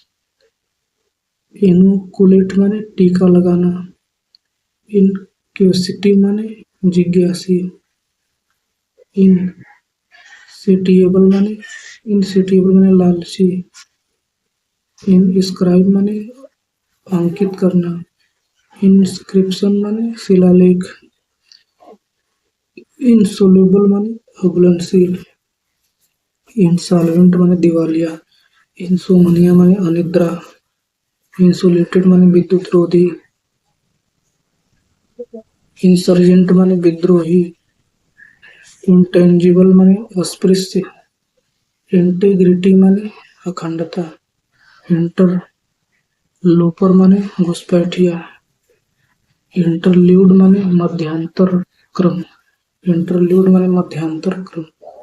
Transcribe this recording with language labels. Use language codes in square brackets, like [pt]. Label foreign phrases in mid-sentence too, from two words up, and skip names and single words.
[hi] इनोकुलेट माने टीका लगाना, इनक्यूसिटी माने जिज्ञासी, इनसेटिएबल माने इनसेटिएबल माने लालची, इनस्क्राइब माने अंकित करना, इंस्क्रिप्शन माने शिलालेख, इंसोल्यूबल माने अघुलनशील, इंसॉल्वेंट माने दिवालिया, इंसोमनिया माने अनिद्रा, इंसुलेटेड माने विद्युत रोधी, इंसर्जेंट माने विद्रोही, इंटेंजिबल माने अस्पृश्य, इंटेग्रिटी माने अखंडता, इंटरलोपर माने घुसपैठिया, इंटरल्यूड माने मध्यांतर क्रम, इंटरल्यूड माने मध्यांतर क्रम।